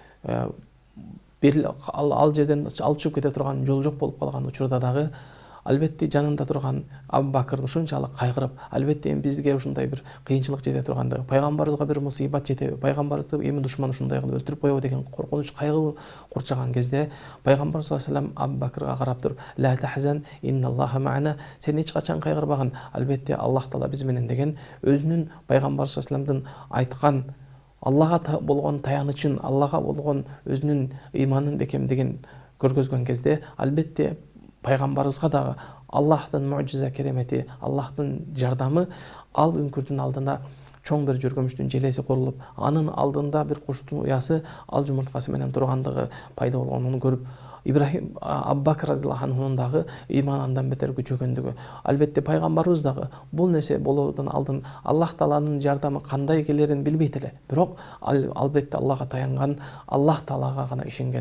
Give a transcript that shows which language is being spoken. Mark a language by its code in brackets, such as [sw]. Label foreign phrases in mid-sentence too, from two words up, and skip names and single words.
[ky] ал жерден алып чыгып кете турган жол жок болуп калган учурда дагы албетте жанында турган Абу Бакыр ушунчалык кайгырып, албетте эми бизге ушундай бир кыйынчылык жете тургандыгы, пайгамбарыбызга бир мусибат жетеби, пайгамбарыбызды эми душман ушундай кылып өлтүрүп коебу деген коркунуч, кайгы курчаган кезде пайгамбар [ar] صلى الله عليه وسلم [ky] Абу Бакырга карап туруп: [ar] "لا تحزن، إن الله معنا", [ky] сен эч качан кайгырбагын, албетте Аллах Таала биз менен деген өзүнүн пайгамбар [ar] صلى الله عليه وسلم [ky] айткан Аллага болгон таянычын, Аллага болгон өзүнүн ыйманын бекемдигин көргөзгөн кезде албетте пайгамбарыбызга дагы Аллахтын мужиза керемети, Аллахтын жардамы ал үңкүрдүн алдында чоң бир жүргүмүштүн желеси курулуп, анын алдында бир куштун уясы ал жумурткасы менен тургандыгы пайда болгонун көрүп, Ибрахим Абу Бакр [ar] رضي الله عنه [ky] дагы ыйман андан бетер күчөгөндүгү, албетте пайгамбарыбыз дагы бул нерсе болоодон алдын Аллах Тааланын жардамы кандай келерин билбейт эле, бирок албетте Аллага таянган, Аллах Таалага гана ишенген.